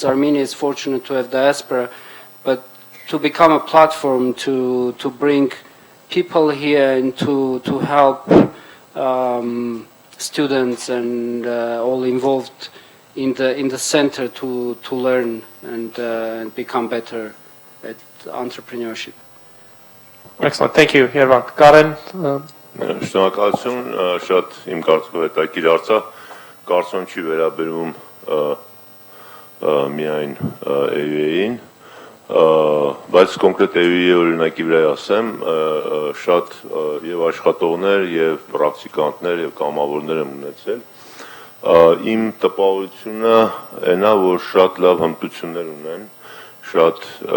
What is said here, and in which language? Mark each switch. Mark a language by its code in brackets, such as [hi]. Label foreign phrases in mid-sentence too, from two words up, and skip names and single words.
[en] Armenia is fortunate to have diaspora, but to become a platform to bring people here and to help students and all involved in the center to learn and become better at entrepreneurship. Excellent. Thank you, Yervant. Karen? [hy] Շնորհակալություն, շատ իմ կարծիքով հետաքրքիր հարցը, կարծում չի վերաբերում միայն AUA-ին, բայց կոնկրետ AUA օրինակի վրա ասեմ, շատ եւ աշխատողներ եւ պրակտիկանտներ եւ կամավորներ եմ ունեցել։ Իմ տպավորությունը այնա, որ շատ լավ հմտություններ ունեն, շատ